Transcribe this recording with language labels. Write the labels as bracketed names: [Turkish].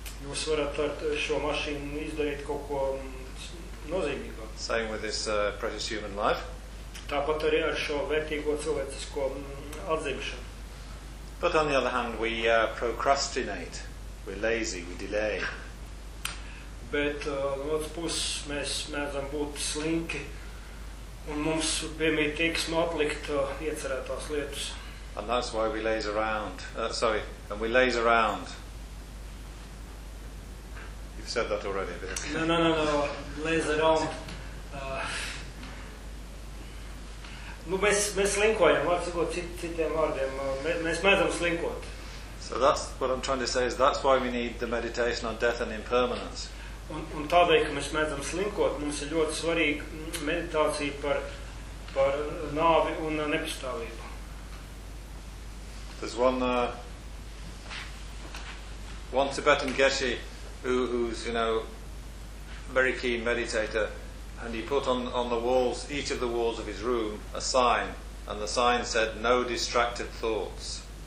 [Latvian] Jūs varat ar šo mašīnu izdarīt kaut ko nozīmīgo. [English] Same with this precious human life. [Latvian] Tāpat arī ar šo vērtīgo cilvēcisko atzimšanu. [English] But on the other hand, we procrastinate, we're lazy, we delay. [Latvian] Bet no otras puses mēs mēdzam būt slinki un mums piemīt tieksmu atlikt iecerētās lietas. [English] And that's why we laze around. And we laze around. You've said that already. No. Laze around. [Latvian] Nu, mēs slinkojam, var sakot citiem vārdiem. Mēs mēdzam slinkot. [English] So that's what I'm trying to say is that's why we need the meditation on death and impermanence. [Latvian] Un tādēļ, ka mēs mēdzam slinkot, mums ir ļoti svarīga meditācija par nāvi un nepastāvību. [English] There's one Tibetan Geshe who's, you know, very keen meditator, and he put on the walls, each of the walls of his room, a sign, and the sign said, no distracted thoughts.